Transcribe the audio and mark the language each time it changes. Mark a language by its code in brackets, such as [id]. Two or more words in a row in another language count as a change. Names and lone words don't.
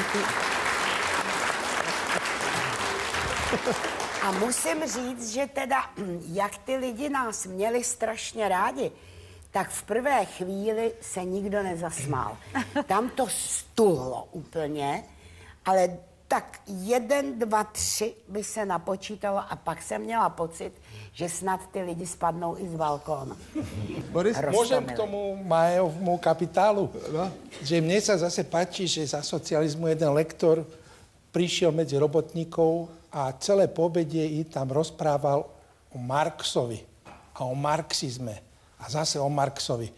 [cs] A musím říct, že teda, jak ty lidi nás měli strašně rádi, tak v prvé chvíli se nikdo nezasmál. Tam to stuhlo úplně, ale tak 1, 2, 3 by se napočítalo a pak jsem měla pocit, že snad ty lidi spadnou i z balkónu. [sk] Boris, môžem k tomu Majovmu kapitálu? No? Že mne sa zase páči, že za socializmu jeden lektor prišiel medzi robotníkov a celé pobedie i tam rozprával o Marxovi a o marxizme a zase o Marxovi.